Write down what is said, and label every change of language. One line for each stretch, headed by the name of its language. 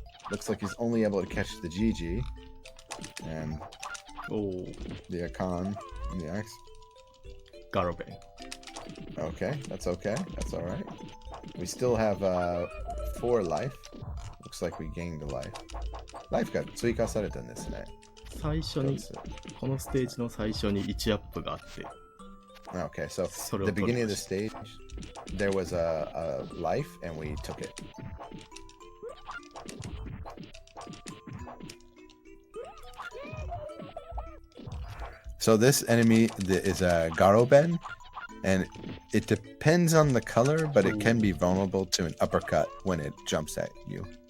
English: Looks like he's only able to catch the GG and the Akan and the X. Garoben. Okay, that's okay. That's all right. We still have 4 life. Looks like we gained a life. Life got
Japanese: 追加されたんですね。最初に、このステージの最初に1アップがあって。
English: Okay, so the beginning of the stage, there was a life, and we took it. So this enemy is a Garoben, and it depends on the color, but it can be vulnerable to an uppercut when it jumps at you.